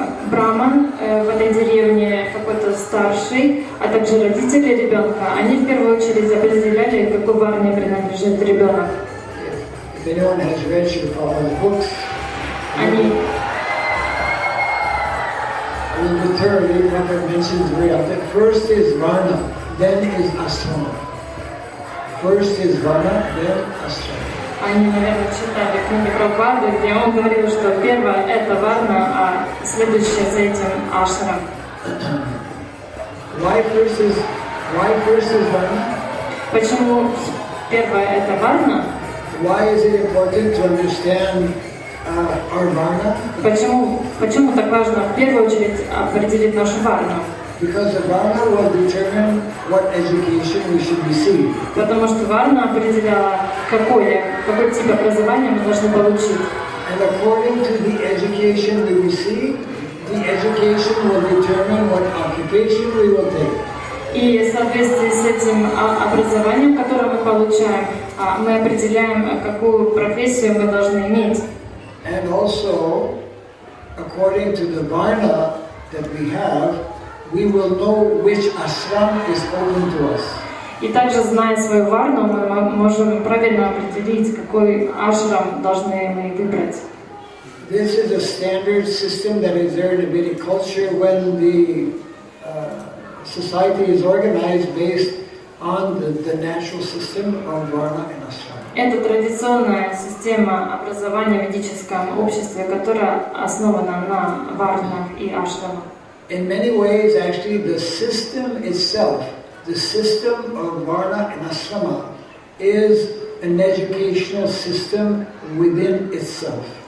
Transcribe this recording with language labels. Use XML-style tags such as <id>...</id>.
<ru>Браман в этой деревне, какой-то старший, а также родители ребенка, они в первую очередь определяли, какой варне принадлежит ребенок.</ru> <en>If anyone has read Srila Prabhupada's books,</en> <ru>Они</ru> <en>literally Prabhupada mentions very often, first is varna, then is ashrama. First is varna, then ashrama.</en> <ru>Они, наверное, читали книги Прабхупады, где он говорил, что первое – это варна, а следующее за этим – ашрам.</ru> <en>Why first is varna?</en> <ru>Почему первое – это варна?</ru> <en>Why is it important to understand our varna?</en> <ru>Почему так важно в первую очередь определить нашу варну?</ru> <en>Because the varna will determine what education we should receive.</en> <ru>Потому что варна определяла, какой тип образования мы должны получить.</ru> <en>And according to the education we receive, the education will determine what occupation we will take.</en> <ru>И в соответствии с этим образованием, которое мы получаем, мы определяем, какую профессию мы должны иметь.</ru> <en>And also, according to the varna that we have, we will know which ashram is open to us.</en> <ru>И также, зная свою варну, мы можем правильно определить, какой ашрам должны мы выбрать.</ru> <en>This is a standard system that is there in the Vedic culture when the society is organized based on the natural system of varna and ashram.</en> <ru>Это традиционная система образования в ведическом обществе, которая основана на варнах и ашрамах.</ru> <en>In many ways, actually, the system itself, the system of varna and ashrama, is an educational system within itself.</en>